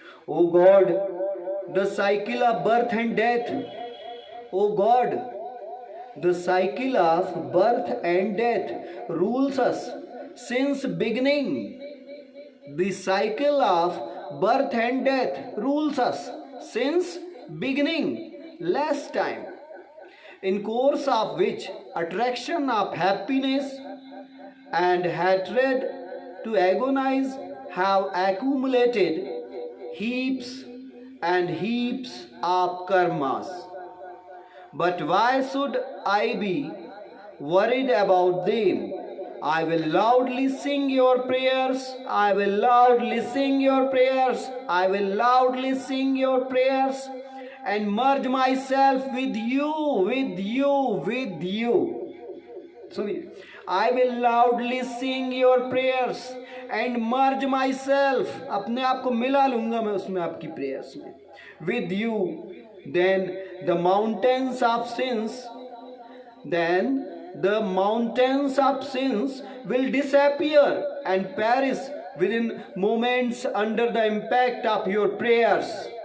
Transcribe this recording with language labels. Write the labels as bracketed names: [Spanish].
[English] O God, the cycle of birth and death. O God, the cycle of birth and death rules us since beginning. The cycle of birth and death rules us since beginning, last time, in course of which attraction of happiness and hatred to agonize have accumulated heaps and heaps of karmas. But why should I be worried about them? I will loudly sing your prayers. I will loudly sing your prayers. I will loudly sing your prayers and merge myself with you, with you, with you. Sorry. I will loudly sing your prayers and merge myself. [Hindi] अपने आप को मिला लूंगा मैं उसमें, आपकी prayers में. [English] With you. Then the mountains of sins, the mountains of sins will disappear and perish within moments under the impact of your prayers.